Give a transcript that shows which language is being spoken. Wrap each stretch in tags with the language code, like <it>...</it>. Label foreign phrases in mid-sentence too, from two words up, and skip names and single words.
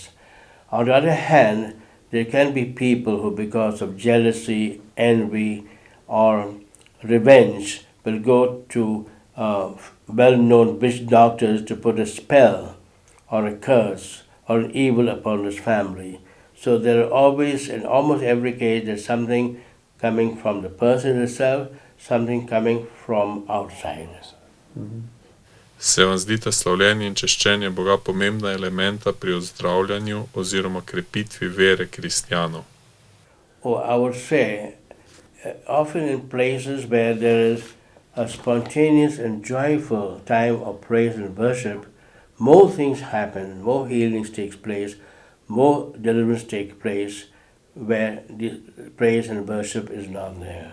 <en>On the other hand, there can be people who, because of jealousy, envy, or revenge, will go to well-known witch doctors to put a spell or a curse or an evil upon his family. So there are always, in almost every case, there's something coming from the person itself, something coming from outside.</en> <sl>Se vam zdita slavljenje in češčenje Boga pomembna elementa pri ozdravljanju oziroma krepitvi vere kristjanov?</sl> <en>Oh, I would say, often in places where there is a spontaneous and joyful time of praise and worship, more things happen, more healings take place, more deliverance take place where the praise and worship is not there.</en>